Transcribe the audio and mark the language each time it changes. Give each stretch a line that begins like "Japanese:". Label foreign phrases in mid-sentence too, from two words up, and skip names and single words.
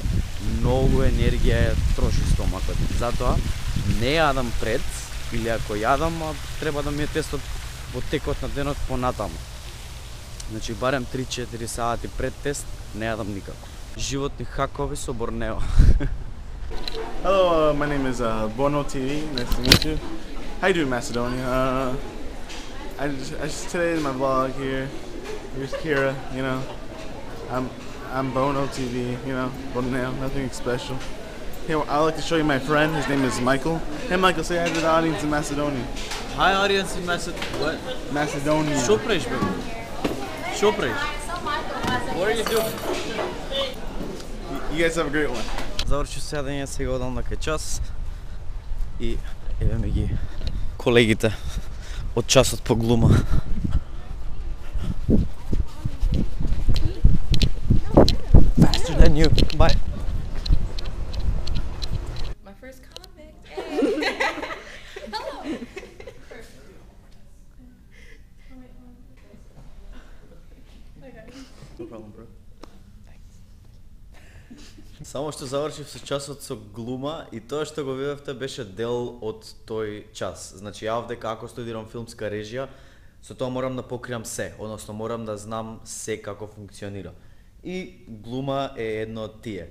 Macedonian: Многу енергија троши стомакот. Затоа не јадам пред, или ако јадам, треба да ми е тестот во текот на денот понатаму. Значи барем 3-4 сати пред тест не јадам никако. Животни хакови со Борнео.
English: Hello, my name is Bono TV. Nice to meet you. How you doing, Macedonia? Today is my vlog here. Here's Kira. You know, I'm Bono TV. You know, Borneo. Nothing special. Here, I'd like to show you my friend. His name is Michael. Hey, Michael, say hi to the audience in Macedonia. Hi audience in Macedonia.
Macedonian: Шо правиш, бе? Шо правиш?
English: What are you doing? You guys have a great one.
Macedonian: Завршив седење, сега одам на кај час и еве ми ги колегите од часот по глума.
English: Faster than you. Bye. My first convict. Hey. Hello. No problem, bro.
Macedonian: Само што завршив со часот со глума и тоа што го видовте беше дел од тој час. Значи ја овде како студирам филмска режија, со тоа морам да покриам се, односно морам да знам се како функционира. И глума е едно од тие.